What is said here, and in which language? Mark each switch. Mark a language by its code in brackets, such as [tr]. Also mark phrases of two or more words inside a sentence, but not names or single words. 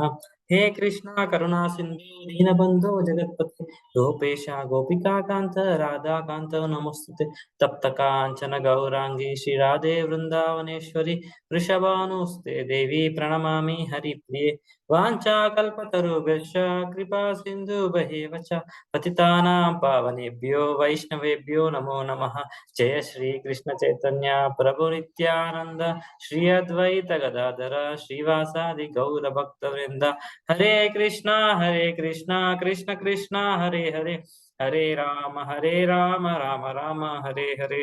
[sa] హే కృష్ణ కరుణా సింధు దీనబంధో జగత్పతే గోపేశ గోపికా కాంత రాధాకాంత నమస్తుతే. తప్త కాంచన గౌరాంగి శ్రీ రాధే వృందావనేశ్వరి వృషభానుస్తే దేవి ప్రణమామి హరిప్రియ. వాంఛాకల్పతరుభ్యశ్చ కృపా సింధు భయేవచ పతితానాం పావనేభ్యో వైష్ణవేభ్యో నమో నమః. జయ శ్రీ కృష్ణ చైతన్య ప్రభు నిత్యానంద శ్రీ అద్వైత గదాధర శ్రీవాసాది గౌర భక్త వృంద. హరే కృష్ణ కృష్ణ కృష్ణ హరే హరే హరే రామ రామ రామ హరే హరే.